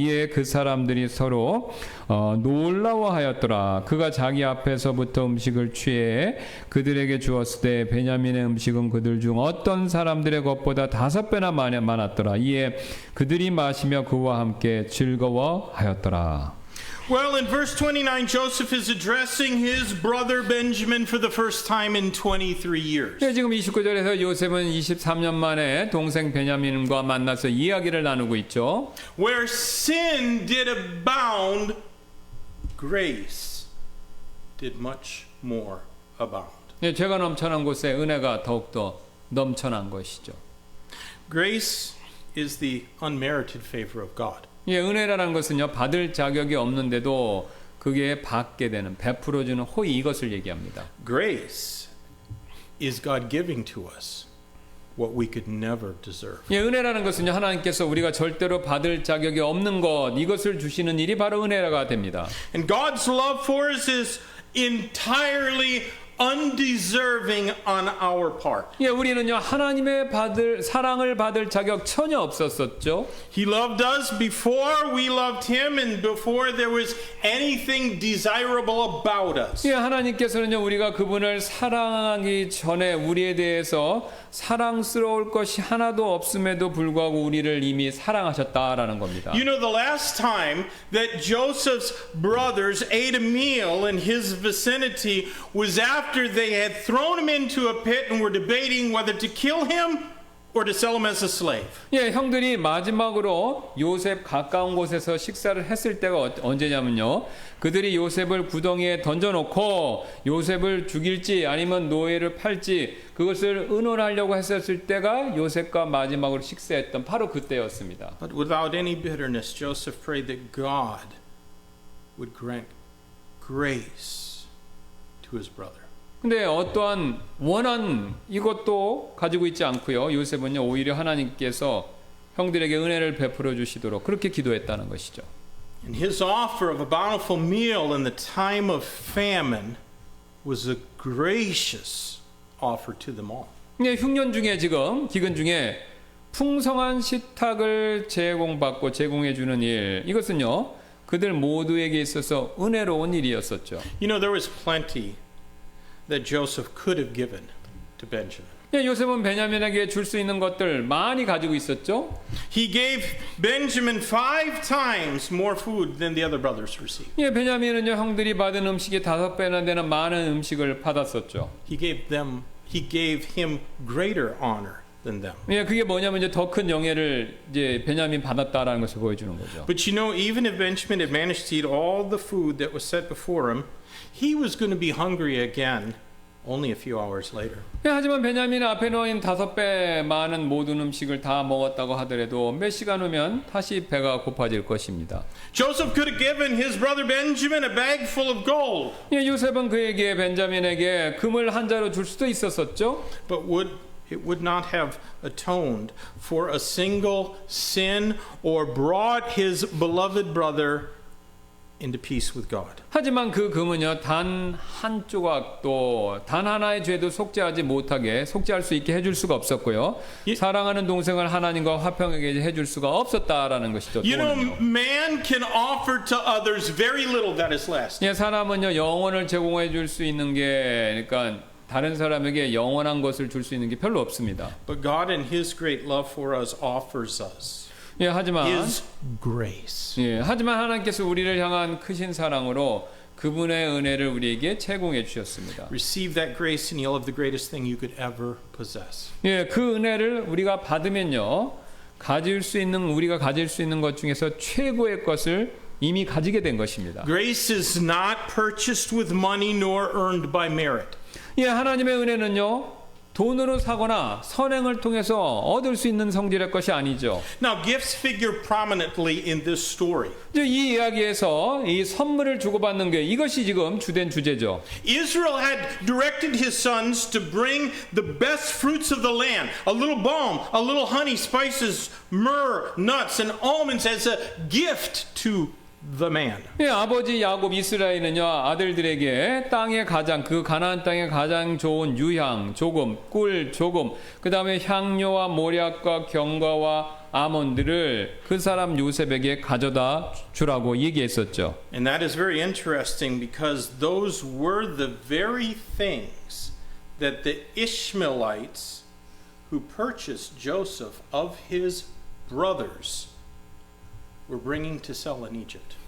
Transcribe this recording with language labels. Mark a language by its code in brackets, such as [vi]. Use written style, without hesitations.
[ko] 이에 그 사람들이 서로 놀라워하였더라. 그가 자기 앞에서부터 음식을 취해 그들에게 주었을 때 베냐민의 음식은 그들 중 어떤 사람들의 것보다 5배나 많았더라. 이에 그들이 마시며 그와 함께 즐거워하였더라. [en] Well, in verse 29, Joseph is addressing his brother Benjamin for the first time in 23 years. [ko] 네, 지금 29절에서 요셉은 23년 만에 동생 베냐민과 만나서 이야기를 나누고 있죠. [en] Where sin did abound, grace did much more abound. [ko] 네, 죄가 넘쳐난 곳에 은혜가 더욱더 넘쳐난 것이죠. [en] Grace is the unmerited favor of God. [ko] 예, 은혜라는 것은요, 받을 자격이 없는데도 그게 받게 되는, 베풀어주는 호의, 이것을 얘기합니다. [en] Grace is God giving to us what we could never deserve. [ko] 예, 은혜라는 것은요, 하나님께서 우리가 절대로 받을 자격이 없는 것, 이것을 주시는 일이 바로 은혜가 됩니다. [en] And God's love for us is entirely undeserving on our part. [ko] 예, 우리는요, 하나님의 사랑을 받을 자격 전혀 없었었죠. [en] He loved us before we loved him and before there was anything desirable about us. [ko] 예, 하나님께서는요, 우리가 그분을 사랑하기 전에 우리에 대해서 사랑스러울 것이 하나도 없음에도 불구하고 우리를 이미 사랑하셨다라는 겁니다. [en] You know, the last time that Joseph's brothers ate a meal in his vicinity was after they had thrown him into a pit and were debating whether to kill him or to sell him as a slave. [ko] 예, 형들이 마지막으로 요셉 가까운 곳에서 식사를 했을 때가 언제냐면요. 그들이 요셉을 구덩이에 던져놓고 요셉을 죽일지 아니면 노예를 팔지 그것을 의논하려고 했었을 때가 요셉과 마지막으로 식사했던 바로 그때였습니다. [en] But without any bitterness, Joseph prayed that God would grant grace to his brother. [ko] 근데 어떠한 원한 이것도 가지고 있지 않고요. 요셉은요, 오히려 하나님께서 형들에게 은혜를 베풀어 주시도록 그렇게 기도했다는 것이죠. [en] And his offer of a bountiful meal in the time of famine was a gracious offer to them all. [ko] 네, 흉년 중에 지금 기근 중에 풍성한 식탁을 제공해 주는 일, 이것은요, 그들 모두에게 있어서 은혜로운 일이었었죠. [en] You know, there was plenty that Joseph could have given to Benjamin. [ko] 예, 요셉은 베냐민에게 줄 수 있는 것들 많이 가지고 있었죠. [en] He gave Benjamin 5 times more food than the other brothers received. [ko] 예, 베냐민은요, 형들이 받은 음식이 5배나 되는 많은 음식을 받았었죠. [en] He gave him greater honor than them. [ko] 예, 그게 뭐냐면 이제 더 큰 영예를 이제 베냐민 받았다라는 것을 보여주는 거죠. [en] But you know, even if Benjamin had managed to eat all the food that was set before him, he was going to be hungry again only a few hours later. [ko] 예, 하지만 베냐민 앞에 놓인 5배 많은 모든 음식을 다 먹었다고 하더라도 몇 시간 후면 다시 배가 고파질 것입니다. [en] Joseph could have given his brother Benjamin a bag full of gold. [ko] 예, 요셉은 그에게 벤자민에게 금을 한 자루 줄 수도 있었었죠. [en] But it would not have atoned for a single sin or brought his beloved brother into peace with God. [ko] 하지만 그 금은요, 단 한 조각도 단 하나의 죄도 속죄할 수 있게 해줄 수가 없었고요. 사랑하는 동생을 하나님과 화평하게 해줄 수가 없었다라는 것이죠. [en] You know, [ko] 돈은요. [en] man can offer to others very little that is last. [ko] 예, 사람은요, 영혼을 제공해 줄 수 있는 게, 그러니까 다른 사람에게 영원한 것을 줄 수 있는 게 별로 없습니다. [en] But God in his great love for us offers us [ko] 예, 하지만 [en] grace. [ko] 하지만 하나님께서 우리를 향한 크신 사랑으로 그분의 은혜를 우리에게 제공해 주셨습니다. [en] Receive that grace and you'll have the greatest thing you could ever possess. [ko] 예, 그 은혜를 우리가 받으면요, 우리가 가질 수 있는 것 중에서 최고의 것을 이미 가지게 된 것입니다. [en] Grace is not purchased with money nor earned by merit. [ko] 예, 하나님의 은혜는요, 돈으로 사거나 선행을 통해서 얻을 수 있는 성질의 것이 아니죠. [en] Now, gifts figure prominently in this story. [ko] 이제 이 이야기에서 이 선물을 주고받는 게 이것이 지금 주된 주제죠. [en] Israel had directed his sons to bring the best fruits of the land, a little balm, a little honey, spices, myrrh, nuts, and almonds as a gift to the man. [ko] 예, 아버지 야곱 이스라엘은요, 아들들에게 땅의 가장, 그 가나안 땅의 가장 좋은 유향 조금, 꿀 조금, 그 다음에 향료와 모략과 경과와 아몬드를 그 사람 요셉에게 가져다 주라고 얘기했었죠. [en] And that is very interesting because those were the very things that the Ishmaelites who purchased Joseph of his brothers were bringing to sell in Egypt.